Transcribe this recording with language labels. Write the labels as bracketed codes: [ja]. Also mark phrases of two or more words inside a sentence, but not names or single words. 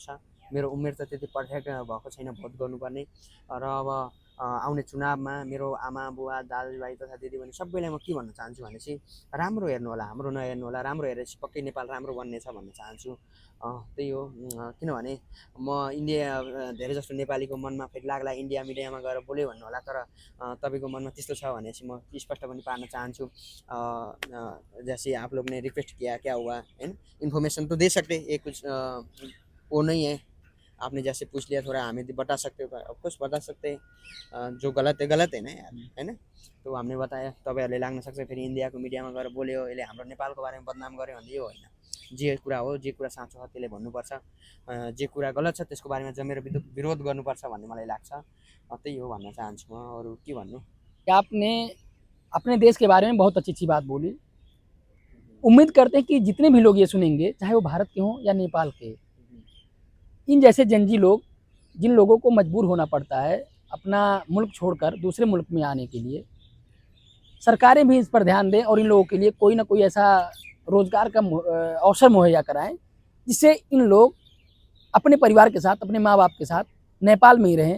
[ne] मेरो उमेर त त्यति पर्फेक्ट भएको छैन भोट गर्नुपर्ने, र अब आउने चुनावमा मेरो आमा बुवा दाजुभाइ तथा दिदीबहिनी सबैलाई म के भन्न चाहन्छु भनेपछि, राम्रो हेर्नु होला, हाम्रो नहेर्नु होला, राम्रो हेरेपछि पक्कै नेपाल राम्रो बन्नेछ भन्न चाहन्छु। त्यही हो। किनभने म धेरै जस्तो नेपालीको मनमा फेरि लाग्ला इन्डिया मिडियामा गएर बोल्यो भन्नु होला, तर तपाईँको मनमा त्यस्तो छ भनेपछि म स्पष्ट पनि पार्न चाहन्छु। [hi] जैसे आप लोग ने रिक्वेस्ट किया क्या हुआ, है ना, इन्फॉर्मेशन तो दे सकते, ये कुछ वो नहीं है। आपने जैसे पूछ लिया, थोड़ा हमें बता सकते हो, ऑफकोर्स बता सकते हैं। जो गलत है ना यार, है ना। तो हमने बताया, [ne] तपाईँहरूले लाग्न सक्छ फेरि इन्डियाको मिडियामा गएर बोल्यो, यसले हाम्रो नेपालको बारेमा बदनाम गर्यो भन्ने यो होइन। जे कुरा हो, जे कुरा साँचो छ त्यसले भन्नुपर्छ, जे कुरा गलत छ त्यसको बारेमा जमेर विरोध गर्नुपर्छ भन्ने मलाई लाग्छ। त्यही हो भन्न चाहन्छु म, अरू के भन्नु। [hi] आपने अपने देश के बारे में बहुत अच्छी अच्छी बात बोली। उम्मीद करते हैं कि जितने भी लोग ये सुनेंगे, चाहे वो भारत के हों या नेपाल के, इन जैसे जंजी लोग, जिन लोगों को मजबूर होना पड़ता है अपना मुल्क छोड़कर दूसरे मुल्क में आने के लिए, सरकारें भी इस पर ध्यान दें और इन लोगों के लिए कोई ना कोई ऐसा रोजगार का अवसर मुहैया कराएं, जिससे इन लोग अपने परिवार के साथ, अपने माँ बाप के साथ नेपाल में ही रहें।